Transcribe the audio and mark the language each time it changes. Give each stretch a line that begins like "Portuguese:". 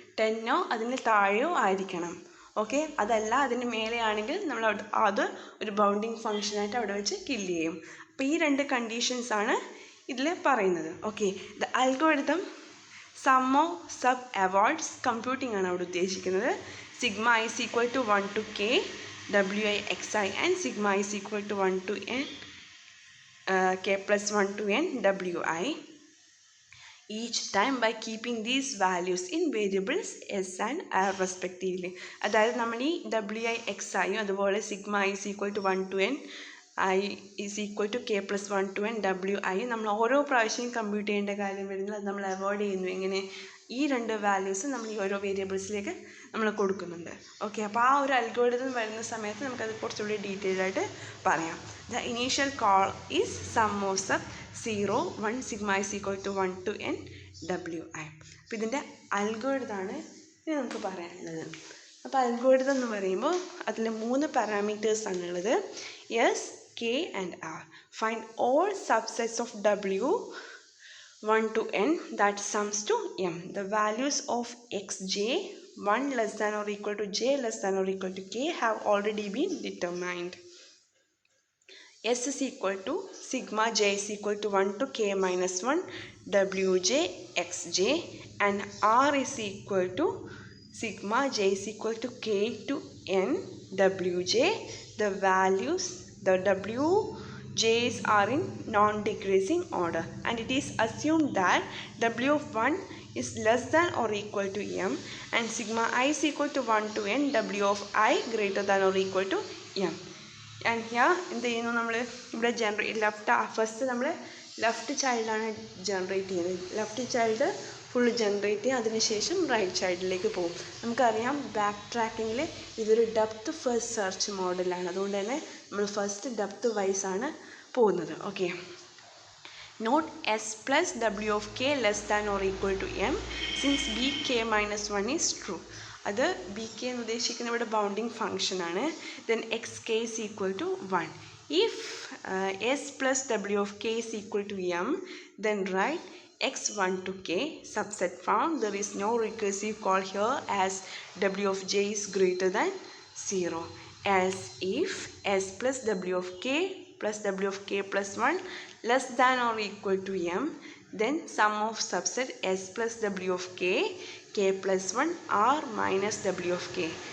Malayalam: 10ഓ അതിന് താഴെയോ ആയിരിക്കണം. ഓക്കെ, അതല്ല അതിന് മേലെയാണെങ്കിൽ നമ്മൾ അത് ഒരു ബൗണ്ടിങ് ഫംഗ്ഷനായിട്ട് അവിടെ വെച്ച് കില്ല് ചെയ്യും. അപ്പോൾ ഈ 2 കണ്ടീഷൻസ് ആണ് ഇതിൽ പറയുന്നത്. Okay,
English: the algorithm sum of sub awards computing
Malayalam: ആണ് അവിടെ ഉദ്ദേശിക്കുന്നത്.
English: Sigma i is equal to 1 to k WI(xi) and sigma is equal to 1 to n k plus 1 to n WI each time by keeping these values in variables s and r respectively.
Malayalam: അതായത് നമ്മൾ ഈ WI(xi) അതുപോലെ sigma I
English: is equal to 1 to n I is equal to k plus 1 to n WI
Malayalam: നമ്മൾ ഓരോ പ്രാവശ്യം compute ചെയ്യേണ്ട കാര്യം വരുന്നത് അത് നമ്മൾ അവോയ്ഡ് ചെയ്യുന്നു. എങ്ങനെ? ഈ 2 വാല്യൂസ് നമ്മൾ ഈ ഓരോ വേരിയബിൾസിലേക്ക് നമ്മൾ കൊടുക്കുന്നുണ്ട്. ഓക്കെ, അപ്പോൾ ആ ഒരു അൽഗോരിതം വരുന്ന സമയത്ത് നമുക്കത് കുറച്ചുകൂടി ഡീറ്റെയിൽ ആയിട്ട് പറയാം.
English: The initial call is sum of sub 0, 1 sigma is equal to 1 to n WI.
Malayalam: അപ്പോൾ ഇതിൻ്റെ അൽഗോരിതമാണ് ഇനി നമുക്ക് പറയാനുള്ളത്. അപ്പോൾ അൽഗോരിതം എന്ന് പറയുമ്പോൾ അതിൽ 3 പാരാമീറ്റേഴ്സ് ആണുള്ളത്, S, K and R.
English: Find all subsets of W 1 to n that sums to M. The values of xj 1 less than or equal to j less than or equal to k have already been determined. S is equal to sigma j is equal to 1 to k minus 1 wj xj, and R is equal to sigma j is equal to k to n wj. The values, the wj's are in non-decreasing order, and it is assumed that w of 1 is less than or equal to m, and sigma I is equal to 1 to n w of I greater than or equal to m. And here
Malayalam: എന്ത് ചെയ്യുന്നു? നമ്മൾ ഇവിടെ first നമ്മൾ left ചൈൽഡാണ് generate ചെയ്യുന്നത്. Left child full generate ചെയ്യും, അതിനുശേഷം right സൈഡിലേക്ക് പോകും. നമുക്കറിയാം ബാക്ക് ട്രാക്കിങ്ങിൽ ഇതൊരു ഡെപ്ത് ഫസ്റ്റ് സെർച്ച് മോഡലാണ്, അതുകൊണ്ട് തന്നെ നമ്മൾ ഫസ്റ്റ് ഡെപ്ത് വൈസ് ആണ് പോകുന്നത്. Okay,
English: Note s plus w of k less than or equal to m since bk minus 1 is true.
Malayalam: അത് ബി കെ എന്ന് ഉദ്ദേശിക്കുന്ന ഇവിടെ ബൗണ്ടിങ് ഫംഗ്ഷൻ ആണ്.
English: Then x k is equal to 1. If s plus w of k is equal to m, then write x1 to k subset found. There is no recursive call here as w of j is greater than 0. Else if s plus w of k plus w of k plus 1 less than or equal to m, then sum of subset s plus w of k, k plus 1 r minus w of k.